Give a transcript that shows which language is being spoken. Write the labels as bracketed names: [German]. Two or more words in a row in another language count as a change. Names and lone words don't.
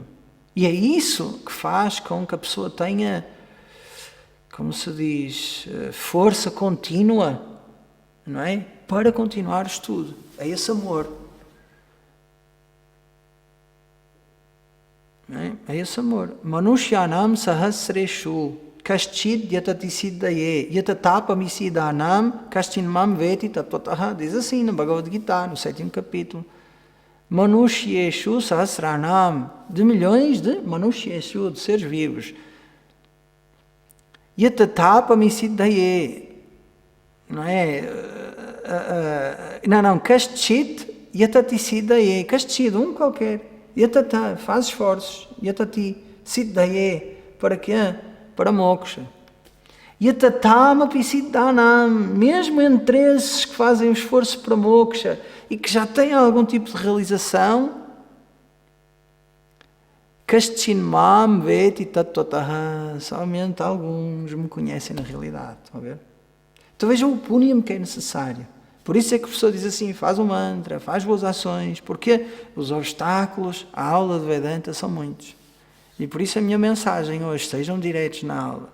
[Portuguese] E é isso que faz com que a pessoa tenha, como se diz, força contínua, não é? Para continuar o estudo. É esse amor. Não é? É esse amor. [Sanskrit] मनुष्याणां सहस्रेषु कश्चिद् यतति सिद्धये यततामपि सिद्धानां कश्चिन्मां वेत्ति तत्त्वतः. [Portuguese] Diz assim no Bhagavad Gita, no 7º capítulo. [Sanskrit] मनुष्येषु सहस्राणाम्, [Portuguese] de milhões de manushyeshu, de seres vivos. [Sanskrit] यततामपि सिद्धये, [Portuguese] não é? [Sanskrit] कश्चित् यतति सिद्धये कश्चित्, [Portuguese] qualquer. Yatata, faz esforços. [Sanskrit] यतति सिद्धये, [Portuguese] Para quê? Para moksha. E [Sanskrit] यततामपि सिद्धानाम्, [Portuguese] mesmo entre esses que fazem o esforço para moksha e que já têm algum tipo de realização, [Sanskrit] कश्चिन्मां वेत्ति तत्त्वतः, [Portuguese] somente alguns me conhecem na realidade. Estão a ver? Então vejam o punyam que é necessário. Por isso é que o professor diz assim, faz o mantra, faz boas ações, porque os obstáculos à aula de Vedanta são muitos. E por isso a minha mensagem hoje, sejam diretos na aula.